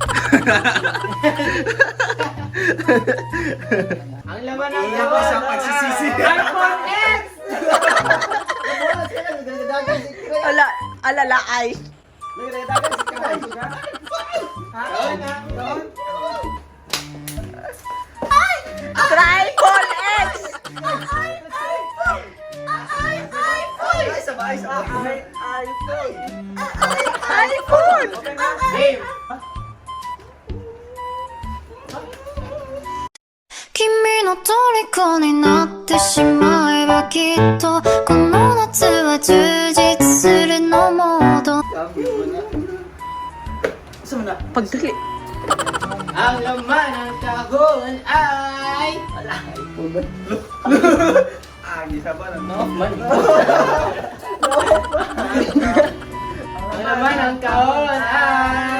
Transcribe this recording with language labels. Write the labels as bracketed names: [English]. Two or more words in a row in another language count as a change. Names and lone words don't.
[Filipino] Ang laman ng kahon sa pagsisisi. iPhone X! Alalaay. Triple X! iPhone! [Japanese] 君の虜になってしまえばきっとこの夏は充実するのモード [Filipino] Pagdali. Ang laman ng kahon ay... Wala. Gisa ba? No? Ang laman ng kahon ay...